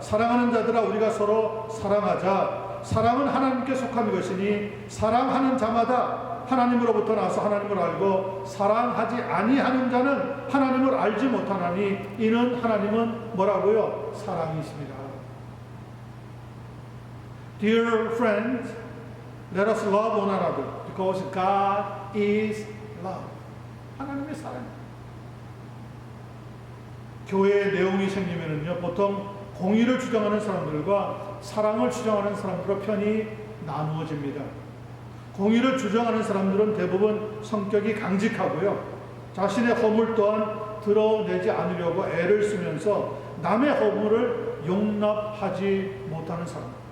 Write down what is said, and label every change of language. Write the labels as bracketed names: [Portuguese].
[Korean] 사랑하는 자들아 우리가 서로 사랑하자. 사랑은 하나님께 속한 것이니 사랑하는 자마다 하나님으로부터 나서 하나님을 알고 사랑하지 아니하는 자는 하나님을 알지 못하나니 이는 하나님은 뭐라고요? 사랑이십니다. [English] Dear friends, let us love one another because God is love. [Korean] 하나님의 사랑입니다. 교회의 내용이 생기면은요, 보통 공의를 주장하는 사람들과 사랑을 주장하는 사람들로 편이 나누어집니다. 공의를 주장하는 사람들은 대부분 성격이 강직하고요, 자신의 허물 또한 드러내지 않으려고 애를 쓰면서 남의 허물을 용납하지 못하는 사람.